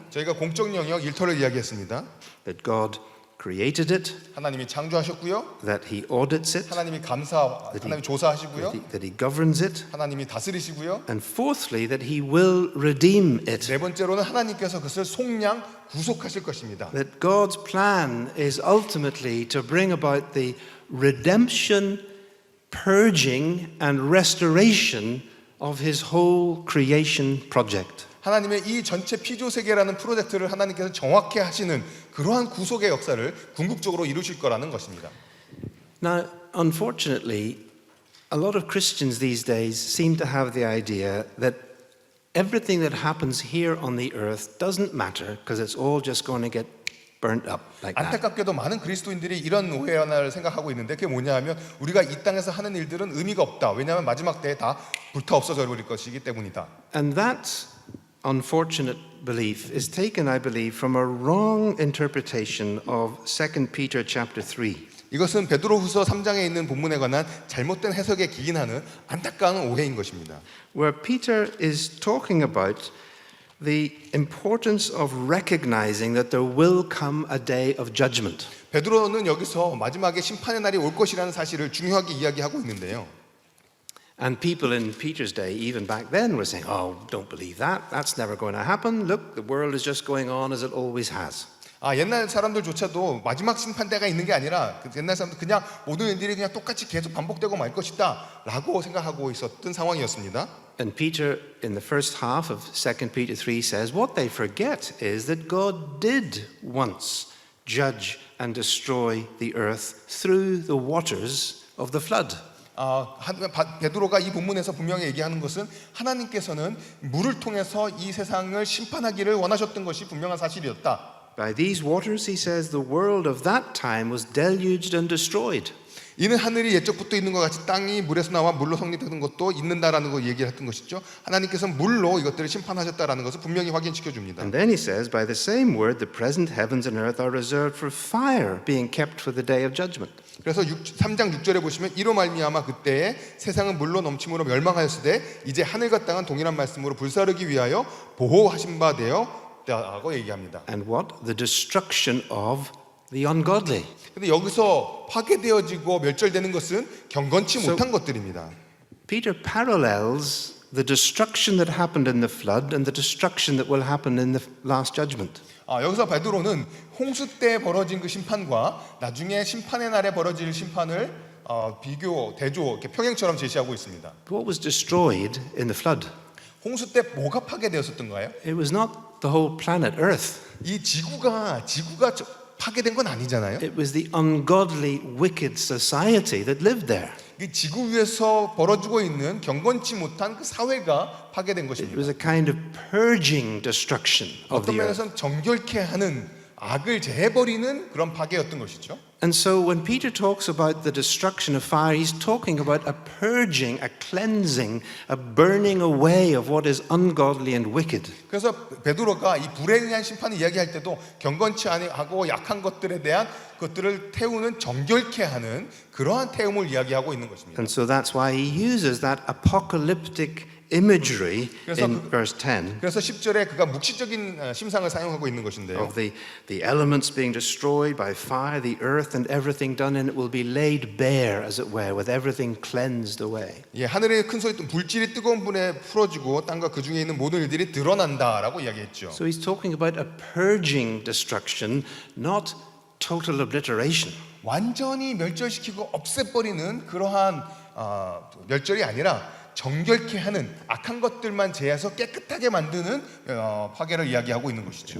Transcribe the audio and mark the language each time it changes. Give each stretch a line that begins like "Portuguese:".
Korean: 저희가 공적 영역 일터를 이야기했습니다.
English: that God created it,
Korean: 하나님이 창조하셨고요.
English: that He audits it,
Korean: 하나님이 하나님이 조사하시고요.
English: that He governs it,
Korean: 하나님이 다스리시고요.
English: and fourthly, that He will redeem it.
Korean: 네 번째로는 하나님께서 그것을 속량 구속하실 것입니다.
English: That God's plan is ultimately to bring about the redemption, purging, and restoration of His whole creation project.
Korean: 하나님의 이 전체 피조 세계라는 프로젝트를 하나님께서 정확히 하시는 그러한 구속의 역사를 궁극적으로 이루실 거라는 것입니다.
English: Now, unfortunately, a lot of Christians these days seem to have the idea that everything that happens here on the earth doesn't matter because it's all just going to get burnt up like that.
Korean: 안타깝게도 많은 그리스도인들이 이런 오해를 생각하고 있는데 그게 뭐냐하면 우리가 이 땅에서 하는 일들은 의미가 없다. 왜냐하면 마지막 때에 다 불타 없어져 버릴 것이기 때문이다.
English: And that unfortunate belief is taken, I believe, from a wrong interpretation of 2 Peter chapter 3.
Korean: 이것은 베드로후서 3장에 있는 본문에 관한 잘못된 해석에 기인하는 안타까운 오해인 것입니다.
English: Where Peter is talking about the importance of recognizing that there will come a day of judgment.
Korean: 베드로는 여기서 마지막에 심판의 날이 올 것이라는 사실을 중요하게 이야기하고 있는데요.
English: And people in Peter's day, even back then, were saying, oh, don't believe that. That's never going to happen. Look, the world is just going on as it always has.
Korean: 옛날 사람들조차도 마지막 심판대가 있는 게 아니라 옛날 사람들 그냥 모든 일들이 그냥 똑같이 계속 반복되고 말 것이다 라고 생각하고 있었던 상황이었습니다.
English: And Peter, in the first half of 2 Peter 3, says what they forget is that God did once judge and destroy the earth through the waters of the flood.
Korean: 베드로가 이 본문에서 분명히 얘기하는 것은 하나님께서는 물을 통해서 이 세상을 심판하기를 원하셨던 것이 분명한 사실이었다.
English: By these waters, he says, the world of that time was deluged and destroyed.
Korean: 이는 하늘이 옛적부터 있는 것 같이 땅이 물에서 나와 물로 성립되는 것도 있는다라는 거 얘기했던 것이죠. 하나님께서는 물로 이것들을 심판하셨다라는 것을 분명히 확인시켜 줍니다.
English: And then he says, by the same word, the present heavens and earth are reserved for fire, being kept for the day of judgment.
Korean: 그래서 3장 6절에 보시면 이로 말미암아 그때에 세상은 물로 넘침으로 멸망하였으되 이제 하늘과 땅은 동일한 말씀으로 불사르기 위하여 보호하신 바 되었다고 얘기합니다.
English: And what? The destruction of the ungodly.
Korean: 근데 여기서 파괴되어지고 멸절되는 것은 경건치 못한 것들입니다.
English: Peter parallels the destruction that happened in the flood and the destruction that will happen in the last judgment.
Korean: 여기서 베드로는 홍수 때 벌어진 그 심판과 나중에 심판의 날에 벌어질 심판을 대조 이렇게 평행처럼 제시하고 있습니다.
English: What was destroyed in the flood?
Korean: 홍수 때 뭐가 파괴되었었던가요?
English: It was not the whole planet Earth.
Korean: 이 지구가 파괴된 건 아니잖아요.
English: It was the ungodly, wicked society that lived there.
Korean: 이 지구 위에서 벌어지고 있는 경건치 못한 그 사회가 파괴된
English: It
Korean: 것입니다.
English: was a kind of purging destruction of
Korean: 어떤
English: the earth.
Korean: 면에서는 정결케 하는 악을 제해버리는 그런 파괴였던 것이죠.
English: And so when Peter talks about the destruction of fire, he's talking about a purging, a cleansing, a burning away of what is ungodly and wicked.
Korean: 그래서 베드로가 이 불에 의한 심판을 이야기할 때도 경건치 않고 약한 것들에 대한 것들을 태우는 정결케 하는 그러한 태움을 이야기하고 있는 것입니다.
English: And so that's why he uses that apocalyptic imagery in verse 10
Korean: 그래서 10절에 그가 묵시적인 심상을 사용하고 있는 것인데요.
English: of the elements being destroyed by fire, the earth and everything done in it will be laid bare, as it were, with everything cleansed away.
Korean: 하늘의 큰 소리 물질이 뜨거운 불에 풀어지고 땅과 그 중에 있는 모든 일들이 드러난다라고 이야기했죠.
English: So he's talking about a purging destruction, not total obliteration.
Korean: 완전히 멸절시키고 없애버리는 그러한 멸절이 아니라 정결케 하는 악한 것들만 제해서 깨끗하게 만드는 파괴를 이야기하고 있는 것이죠.